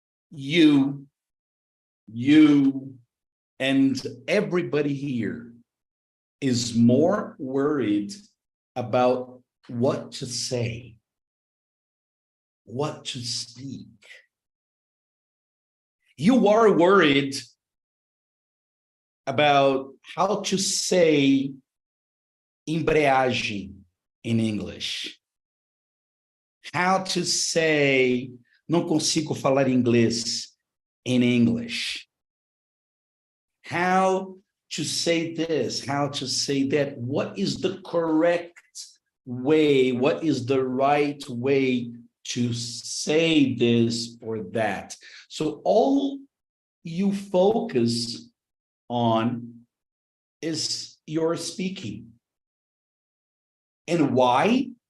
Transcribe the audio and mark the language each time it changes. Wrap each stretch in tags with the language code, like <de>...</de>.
<en>you, and everybody here is more worried about what to say, what to speak. You are worried about how to say embreagem in English. How to say</en> <pt>não consigo falar inglês</pt> <en>in English. How to say this, how to say that. What is the correct way? What is the right way to say this or that? So all you focus on is your speaking. And why?</en>